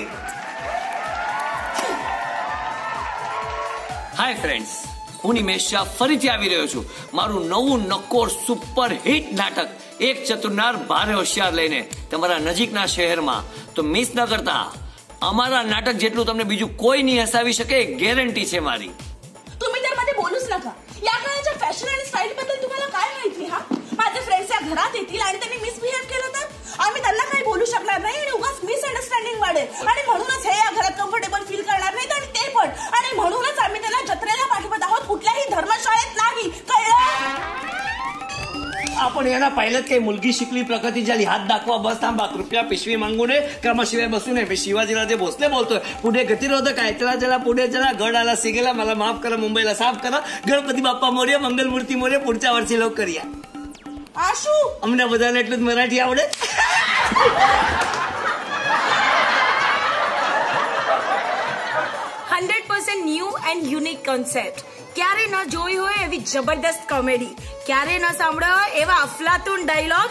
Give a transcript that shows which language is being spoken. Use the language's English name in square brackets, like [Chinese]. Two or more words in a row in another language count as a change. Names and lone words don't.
[Gujarati] હાય ફ્રેન્ડ્સ, હું નિમેશ શાહ ફરીથી આવી રહ્યો છું મારું નવું નક્કોર સુપર હિટ નાટક એક ચતુર્નાર ભારે હોશિયાર લઈને તમારા નજીકના શહેરમાં. તો મિસ ન કરતા. અમારા नाटक જેટલું તમને બીજું કોઈ નહીં हसावी શકે, गॅरंटी છે मारी. [Marathi] तुम्ही तर मध्ये बोलूच नका. या काळाच्या फॅशन आणि स्टाईल बद्दल तुम्हाला काय माहिती? हा, माझे फ्रेंड्स या घरात येतील आणि त्यांनी मिसबिहेव केलं तर आम्ही त्यांना काही बोलू शकणार नाही आणि उगाच मिसअंडरस्टँडिंग वाढेल आणि म्हणूनच हे या घरात [English] comfortable feel [Marathi] करणार नाहीत आणि ते पण. आणि म्हणूनच आम्ही त्याला जत्रेला पाठवत आहोत, कुठल्याही धर्मशाळेत नाही. कळलं? आपण यांना पाहिलं काही मुलगी शिकली, प्रगती झाली, हात दाखवा, बस थांबा, कृपया पिशवी मागू नये, कामाशिवाय बसू नये. मी शिवाजीराजे भोसले बोलतोय. पुढे गतिरोधक आहे, चला पुढे चला. गड आला सिगेला, मला माफ करा, मुंबईला साफ करा. गणपती बाप्पा मोरया, मंगलमूर्ती मोरया. पुढच्या वर्षी लवकर या. आशू, [Gujarati] अમને બધાને એટલું જ મરાઠી આવડે. 100% [English] new and unique concept. [Gujarati] ક્યારે ન જોઈ હોય એવી જબરદસ્ત કોમેડી, ક્યારે ન સાંભળ્યો હોય એવા અફલાતુન ડાયલોગ્સ.